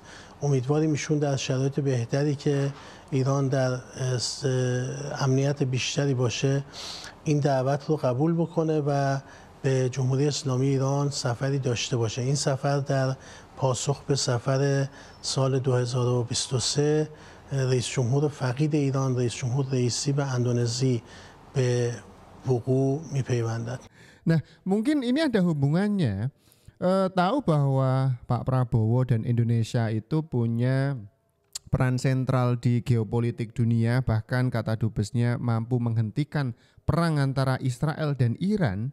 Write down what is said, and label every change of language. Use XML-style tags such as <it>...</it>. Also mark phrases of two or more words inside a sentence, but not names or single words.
<fa>امیدواریم ایشون در شرایط بهتری که ایران در امنیت بیشتری باشه این دعوت رو قبول بکنه و به جمهوری اسلامی ایران سفری داشته باشه. این سفر در پاسخ به سفر سال 2023 رئیس جمهور فقید ایران، رئیس جمهور رئیسی به اندونزی به وقوع میپیوندد.</fa> <id>Nah, mungkin ini ada hubungannya. Tahu bahwa Pak Prabowo dan Indonesia itu punya peran sentral di geopolitik dunia, bahkan kata dubesnya mampu menghentikan perang antara Israel dan Iran.</id>